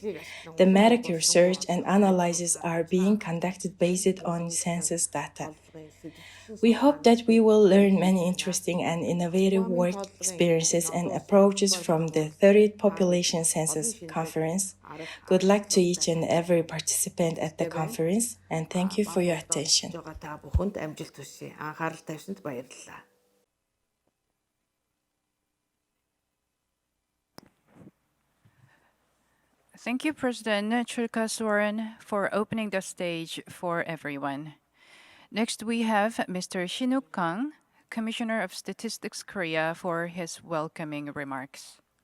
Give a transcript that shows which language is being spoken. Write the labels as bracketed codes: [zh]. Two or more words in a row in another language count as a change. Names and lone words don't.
[en] Thematic research and analysis are being conducted based on census data. We hope that we will learn many interesting and innovative work experiences and approaches from the 30th Population Census Conference. Good luck to each and every participant at the conference, and thank you for your attention. [mn] Та бүхэнд амжилт хүсье. Анхаарал тавьсанд баярлалаа. [en] Thank you, President Chulkasuren, for opening the stage for everyone. Next, we have Mr. Shinuk Kang, Commissioner of Statistics Korea, for his welcoming remarks.